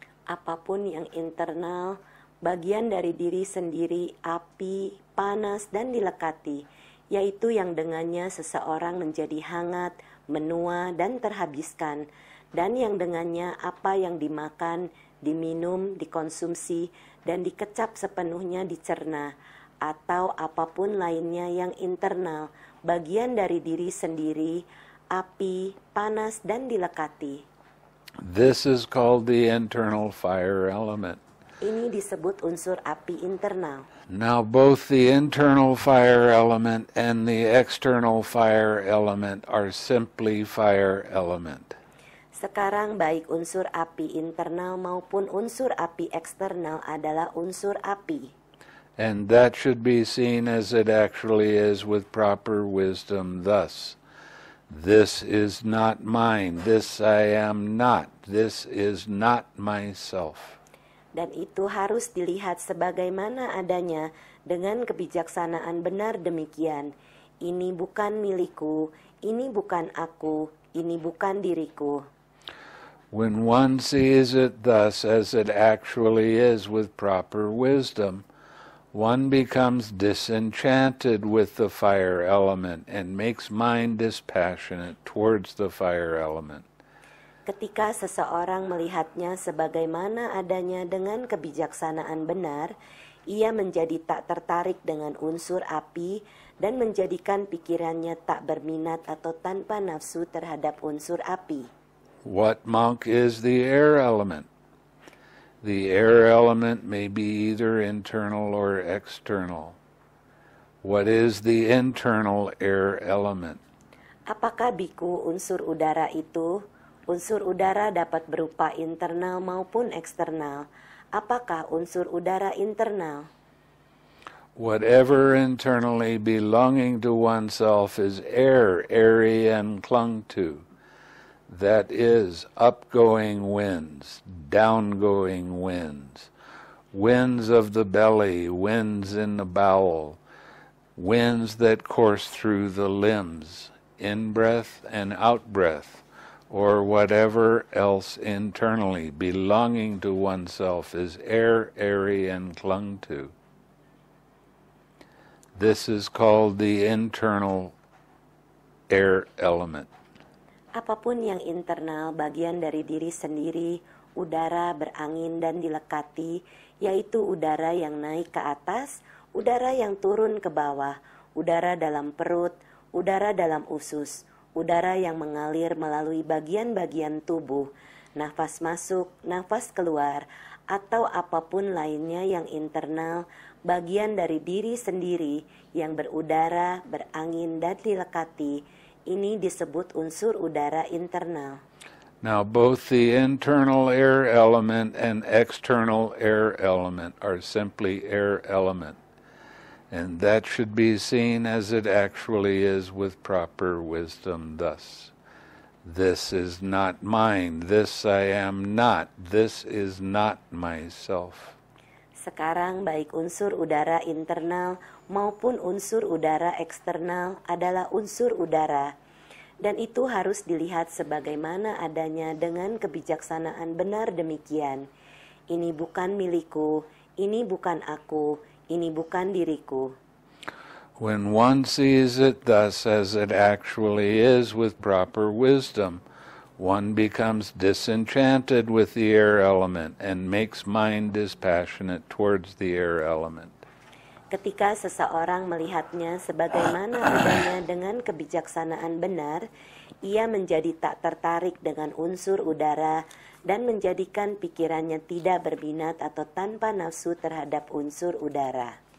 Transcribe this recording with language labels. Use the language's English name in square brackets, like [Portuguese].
[Indonesian] Apapun yang internal, bagian dari diri sendiri, api, panas, dan dilekati, yaitu yang dengannya seseorang menjadi hangat, menua, dan terhabiskan, dan yang dengannya apa yang dimakan, diminum, dikonsumsi, dan dikecap sepenuhnya dicerna, atau apapun lainnya yang internal, bagian dari diri sendiri, api, panas, dan dilekati. [English] This is called the internal fire element. [Indonesian] Ini disebut unsur api internal. [English] Now both the internal fire element and the external fire element are simply fire element. [Indonesian] Sekarang baik unsur api internal maupun unsur api eksternal adalah unsur api. [English] And that should be seen as it actually is with proper wisdom thus. This is not mine, this I am not, this is not myself. [Indonesian] Dan itu harus dilihat sebagaimana adanya dengan kebijaksanaan benar demikian. Ini bukan milikku, ini bukan aku, ini bukan diriku. [English] When one sees it thus as it actually is with proper wisdom, one becomes disenchanted with the fire element and makes mind dispassionate towards the fire element. [Indonesian] Ketika seseorang melihatnya sebagaimana adanya dengan kebijaksanaan benar, ia menjadi tak tertarik dengan unsur api dan menjadikan pikirannya tak berminat atau tanpa nafsu terhadap unsur api. [English] What monk is the air element? The air element may be either internal or external. What is the internal air element? [Indonesian] Apakah biku unsur udara itu? Unsur udara dapat berupa internal maupun eksternal. Apakah unsur udara internal? [English] Whatever internally belonging to oneself is air, airy and clung to. That is, upgoing winds, downgoing winds, winds of the belly, winds in the bowel, winds that course through the limbs, in-breath and out-breath, or whatever else internally belonging to oneself is air, airy, and clung to. This is called the internal air element. [Indonesian] Apapun yang internal, bagian dari diri sendiri, udara, berangin, dan dilekati, yaitu udara yang naik ke atas, udara yang turun ke bawah, udara dalam perut, udara dalam usus, udara yang mengalir melalui bagian-bagian tubuh, nafas masuk, nafas keluar, atau apapun lainnya yang internal, bagian dari diri sendiri yang berudara, berangin, dan dilekati, ini disebut unsur udara internal. [English] Now, both the internal air element and external air element are simply air element. And that should be seen as it actually is with proper wisdom thus. This is not mine, this I am not, this is not myself. [Indonesian] Sekarang baik unsur udara internal maupun unsur udara eksternal adalah unsur udara. Dan itu harus dilihat sebagaimana adanya dengan kebijaksanaan benar demikian. Ini bukan milikku, ini bukan aku, ini bukan diriku. [English] When one sees it thus as it actually is with proper wisdom, one becomes disenchanted with the air element and makes mind dispassionate towards the air element. [Indonesian] Ketika seseorang melihatnya sebagaimana adanya dengan kebijaksanaan benar, ia menjadi tak tertarik dengan unsur udara dan menjadikan pikirannya tidak berminat atau tanpa nafsu terhadap unsur udara.